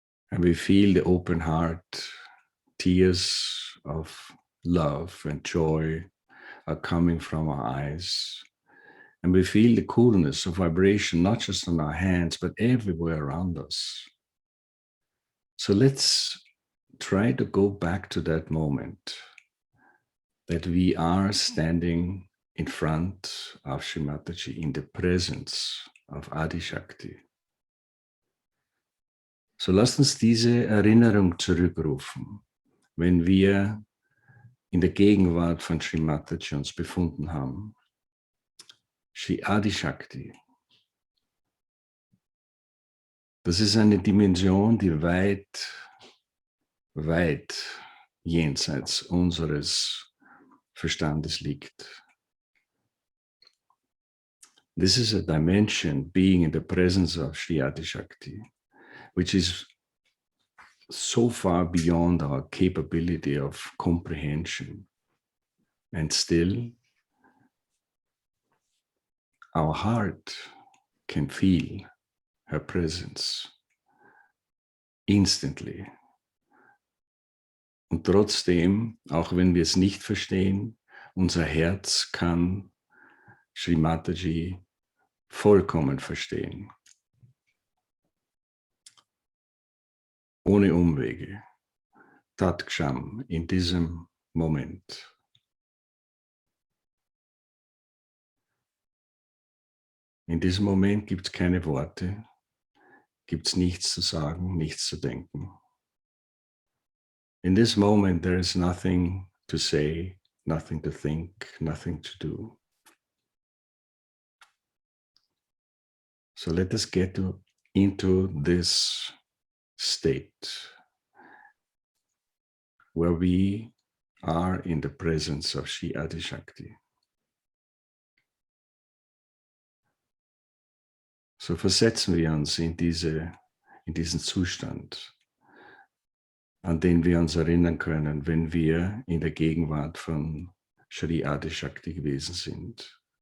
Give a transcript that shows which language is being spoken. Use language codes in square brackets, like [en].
[en] And we feel the open heart, tears of love and joy are coming from our eyes. And we feel the coolness of vibration, not just on our hands, but everywhere around us. So let's try to go back to that moment that we are standing in front of Shri Mataji, in the presence of Adi Shakti. [de] So lasst uns diese Erinnerung zurückrufen, wenn wir in der Gegenwart von Shri Mataji uns befunden haben. Shri Adi Shakti. Das ist eine Dimension, die weit, weit jenseits unseres Verstandes liegt. [en] This is a dimension, being in the presence of Shri Adi Shakti, which is so far beyond our capability of comprehension. And still, our heart can feel her presence instantly. [de] Und trotzdem, auch wenn wir es nicht verstehen, unser Herz kann Shri Mataji vollkommen verstehen. Ohne Umwege. Tat Ksham, in diesem Moment. In diesem Moment gibt es keine Worte, gibt es nichts zu sagen, nichts zu denken. [en] In this moment there is nothing to say, nothing to think, nothing to do. So let us get into this state where we are in the presence of Shri Adi Shakti. [de] So versetzen wir uns in diesen Zustand, an den wir uns erinnern können, wenn wir in der Gegenwart von Shri Adi Shakti gewesen sind.